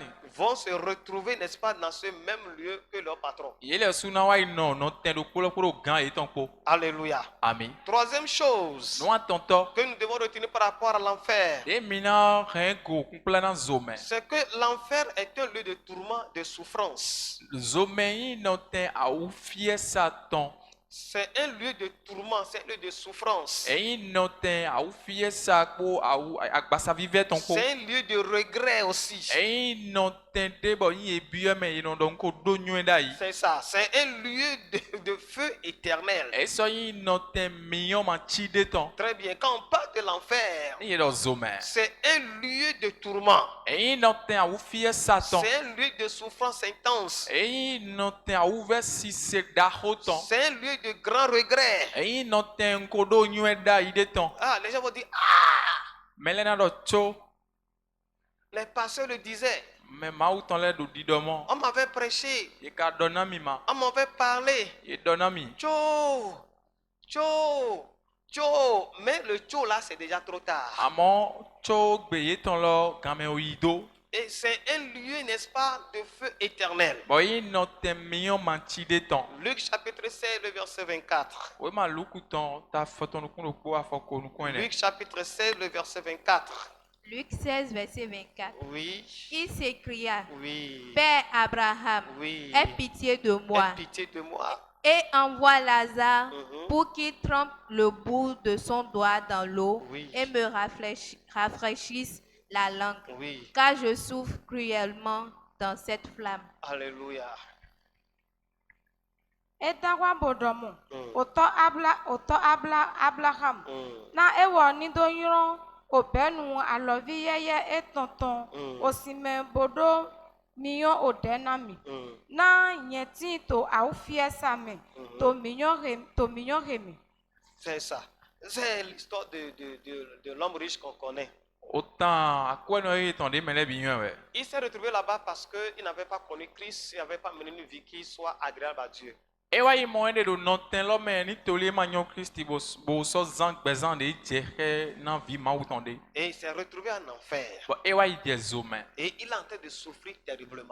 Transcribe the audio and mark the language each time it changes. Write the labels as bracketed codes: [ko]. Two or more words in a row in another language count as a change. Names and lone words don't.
[fr] vont se retrouver, n'est-ce pas, dans ce même lieu que leur patron. [fon] Ye le su na wa yi nɔ nɔtɛn ɖo kpo lɛ kpo ɖo gã etɔn kpo. [fr] Alléluia. [fon] Ami. [fr] Troisième chose [fon] Nua tɔntɔ. [fr] que nous devons retenir par rapport à l'enfer, [fon] De mina hɛn go kunkulɛ na zome. [fr] c'est que l'enfer est un lieu de tourment, de souffrance. [fon] Zome yi nɔtɛn awu fie satɔn. [fr] C'est un lieu de tourment, c'est un lieu de souffrance. [fon] Eyi nɔtɛn awu fie sa kpo awu agbasavivɛ tɔn kpo. [fr] C'est un lieu de regret aussi. [fon] Eyi nɔtɛn de bɔ yi ebiɛ mɛ yi nɔ dɔn ko do nyuie da yi. [fr] C'est ça, c'est un lieu de feu éternel. [fon] Esɔ yi nɔtɛn miyɔn ma tsi de tɔn. [fr] Très bien, quand on parle de l'enfer, [fon] Ne ye dɔ zome. [fr] c'est un lieu de tourment. [fon] Eyi nɔtɛn awu fie satɔn. [fr] C'est un lieu de souffrance intense. [fon] Eyi nɔtɛn awu vɛ sise daxo tɔn. [fr] C'est un lieu de grand regret. [fon] Eyi nɔtɛn ko do nyuie da yi de tɔn. [fr] Ah, les gens vont dire, ah, [fon] Mɛlɛna dɔ tso. [fr] les pasteurs le disaient. [fon] Mɛ mawu tɔn lɛ do di dɔ mɔ. [fr] On m'avait prêché, [fon] Ye ka dɔ na mi ma. [fr] on m'avait parlé. [fon] Ye dɔ na mi. Tcho, tcho, tcho. [fr] Mais le tcho là, c'est déjà trop tard. [fon] Amɔ tso gbe ye tɔn lɔ game o yi do. [fr] Et c'est un lieu, n'est-ce pas, de feu éternel. [fon] Bɔn yi nɔtɛn miyɔn ma tsi de tɔn. [fr] Luc chapitre 16, le verset 24. [fon] O ma luku tɔn ta fɔtɔn nukun do kpo afɔ ko nukun yɛ [fr] Luc [fon] dɛ. [fr] chapitre 16, le verset 24. Luc 16, verset 24. Oui, Il s'écria, oui, Père Abraham, oui. aie pitié de moi Aie pitié de moi. et envoie Lazare Mhm. pour qu'il trempe le bout de son doigt dans l'eau Oui. et me rafraîchisse la langue, Oui, car je souffre cruellement dans cette flamme. alléluia. [fon] Edagwa bodomo. Mm. Abraham. Mm. Na ewɔ nidonyrɔ̃ obenu alɔvi yeye etɔtɔn Mm. osime boɖo miyɔ ode na mi. Mm. Na nye ti to awu fiesa me Mhm. to miyɔ heme. [fr] C'est ça. C'est l'histoire de l'homme riche qu'on connaît. [fon] Autant akɔɛ nɔ ye tɔn de mɛ lɛ bi nyuie wɛ. [fr] Il s'est retrouvé là-bas parce qu'il n'avait pas connu Christ, il n'avait pas mené une vie qui soit agréable à Dieu. [fon] Ewa yi mɔ de do nɔtɛn lɔ mɛ ni toli ma nyɔ kristi bo sɔ zan gbɛzan de dze xɛ na vi mawu tɔn de. [fr] Et il s'est retrouvé en enfer. [fon] Bɔn ewa yi dze zo mɛ. [fr] Et il est en train de souffrir terriblement.